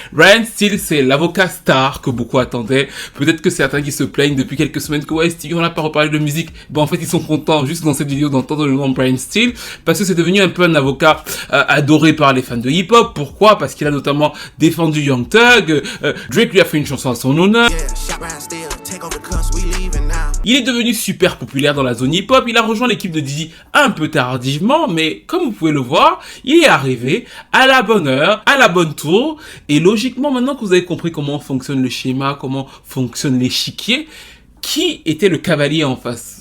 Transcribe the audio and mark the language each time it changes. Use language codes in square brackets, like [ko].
[fr] Brian Steele, c'est l'avocat star que beaucoup attendaient. Peut-être que certains qui se plaignent depuis quelques semaines que ouais, Steve, on n'a pas reparlé de musique. Bon, en fait, ils sont contents, juste dans cette vidéo, d'entendre le nom de Brian Steele, parce que c'est devenu un peu un avocat adoré par les fans de hip-hop. Pourquoi? Parce qu'il a notamment défendu Young Thug, Drake lui a fait une chanson à son honneur. [en] Yeah, shot Brian Steele, take over the cuss, we leaving now. [fr] Il est devenu super populaire dans la zone hip-hop, il a rejoint l'équipe de Diddy un peu tardivement, mais comme vous pouvez le voir, il est arrivé à la bonne heure, à la bonne tour, et logiquement, maintenant que vous avez compris comment fonctionne le schéma, comment fonctionne l'échiquier, qui était le cavalier en face?